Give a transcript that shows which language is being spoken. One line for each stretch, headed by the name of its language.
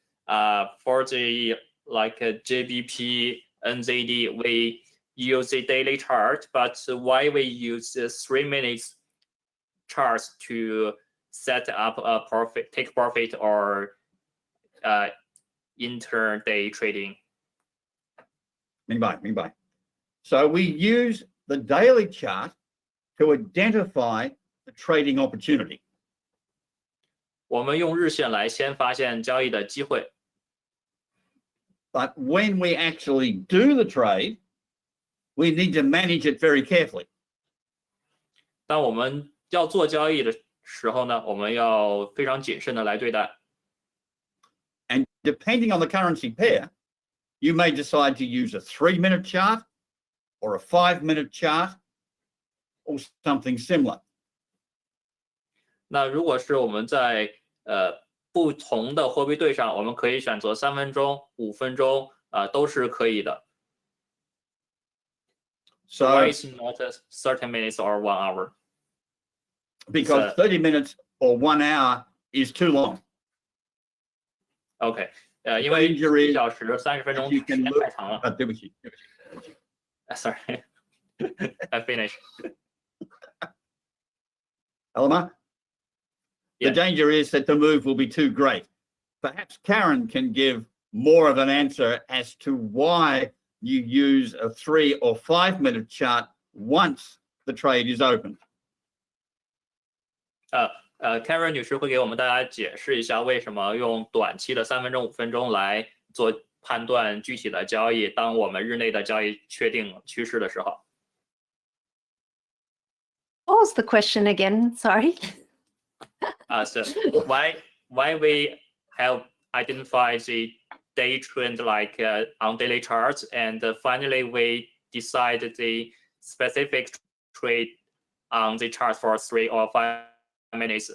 English: For the JBP, NZD, we use the daily chart, but why we use the 3 minutes charts to set up a profit, take profit, or intraday trading?
Chinese: 明白。
English: So we use the daily chart to identify the trading opportunity.
Chinese: 我们用日线来先发现交易的机会。
English: But when we actually do the trade, we need to manage it very carefully.
Chinese: 当我们要做交易的时候呢，我们要非常谨慎的来对待。
English: And depending on the currency pair, you may decide to use a 3-minute chart or a 5-minute chart or something similar.
Chinese: 那如果是我们在不同的货币对上，我们可以选择3分钟、5分钟，都是可以的。
English: So why is not 30 minutes or 1 hour? Because 30 minutes or 1 hour is too long.
Chinese: OK，因为1小时30分钟时间太长了。对不起。
English: Sorry, I finished. Elma? The danger is that the move will be too great. Perhaps Karen can give more of an answer as to why you use a 3 or 5-minute chart once the trade is open.
Chinese: Karen 女士会给我们大家解释一下为什么用短期的3分钟、5分钟来做判断具体的交易，当我们日内的交易确定趋势的时候。
English: What was the question again? Sorry. So why we have identified the day trend on daily charts, and finally we decide the specific trade on the chart for 3 or 5 minutes.